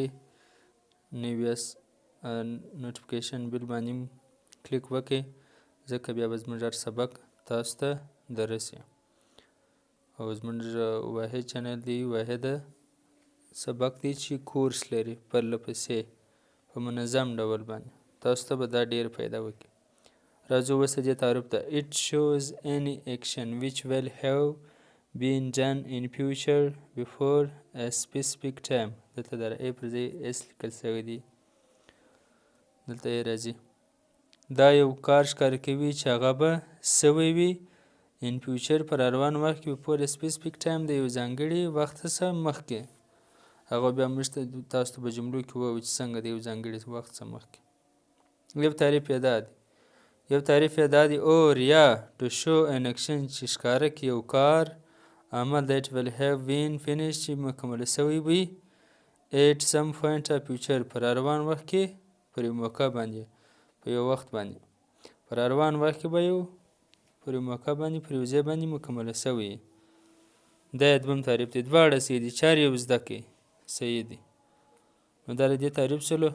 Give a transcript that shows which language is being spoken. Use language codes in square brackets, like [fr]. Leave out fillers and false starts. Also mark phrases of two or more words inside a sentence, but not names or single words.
[ps] نوي یاست [en] notification bell [ps] باندې کلیک وکړئ، ځکه بیا به زموږ هر سبق تاسو ته دررسي. او زموږ واحد چینل دی، واحد سبق دی چې کورس لري پرله پسې په منظم ډول باندې. تاسو ته به دا ډېر پیدا وکړي. راځو اوس د دې تعریف ته. [en] It shows any action which will have been done in future before a specific time. [ps] دلته د ای پر ځای اس لیکل شوی دی، دلته یې راځي. دا یو کار ښکاره کوي چې هغه به سوی وي [en] in future [ps] په روان وخت کې [en] before a specific time، [ps] د یو ځانګړي وخت څخه مخکې. هغه بیا موږ ته تاسو ته په جملو کې ووایو چې څنګه د یو ځانګړي وخت څخه مخکې. یو تعریف یې دا دی، یو تعریف یې دا دی or یا [en] to show an action [ps] چې ښکاره کړي یو کار، عمل [en] that will have been finished [ps] چې مکمل سوی وي [en] at some point of future [ps] په روان وخت کې، پر یو موقع باندې، په یو وخت باندې، په روان وخت کې به یو پر یو موقع باندې، پر یو ځای باندې مکمله سوی. دا یې دویم تعریف دی. دواړه صحیح دي، چارې یې زده کړئ، صحیح دي. نو دا د دې تعریف شولو.